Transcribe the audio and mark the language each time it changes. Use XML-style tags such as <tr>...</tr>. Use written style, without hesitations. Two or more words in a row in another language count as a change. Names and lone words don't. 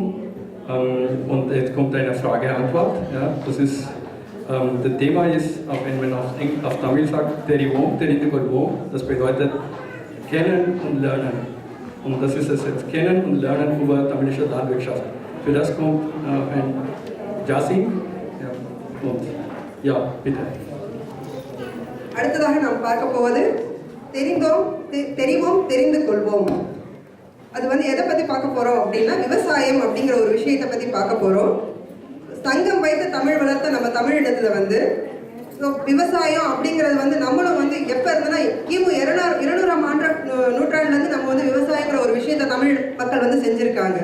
<de>Und jetzt kommt eine Frage-Antwort. Ja, das ist, das Thema ist, auch wenn man auf Tamil sagt,</de> <ta>தெரிவோம், தெரிந்து கொள்வோம்,</ta> <de>das bedeutet Kennen und Lernen. Und das ist es jetzt, Kennen und Lernen über tamilische Landwirtschaft. Für das kommt ein Jasim. Ja, und ja, bitte.</de> <ta>அடுத்ததாக நாம் பார்க்க போவது தெரிவோம் தெரிந்து கொள்வோம். அது எதை பற்றி பார்க்க போகிறோம் அப்படின்னா விவசாயம் அப்படிங்கிற ஒரு விஷயத்தை பற்றி பார்க்க போகிறோம். சங்கம் வைத்து தமிழ் வளர்த்த நம்ம தமிழிடத்தில் விவசாயம் அப்படிங்கிறது நம்மளும் எப்போ இருந்ததுன்னா கிமு 200ஆம் நூற்றாண்டுலேருந்து நம்ம விவசாயங்கிற ஒரு விஷயத்தை தமிழ் மக்கள் செஞ்சுருக்காங்க.</ta>